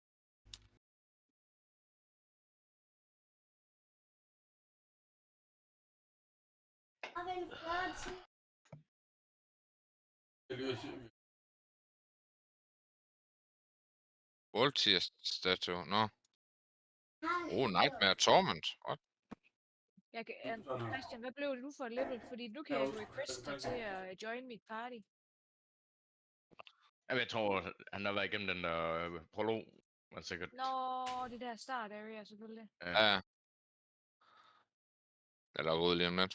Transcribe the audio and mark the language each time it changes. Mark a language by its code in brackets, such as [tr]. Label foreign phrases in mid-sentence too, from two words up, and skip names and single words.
[da] Og den gør til Voltier statue, nå. [en] Nightmare Torment. What? [da] Christian, hvad blev du for et level? Fordi nu kan jeg request dig til at join mit party. Jamen, jeg tror, han har været igennem den der prolog. Men sikkert. Nå, det der [en] start area [da] selvfølgelig. Ja. Det er der gået lige om lidt.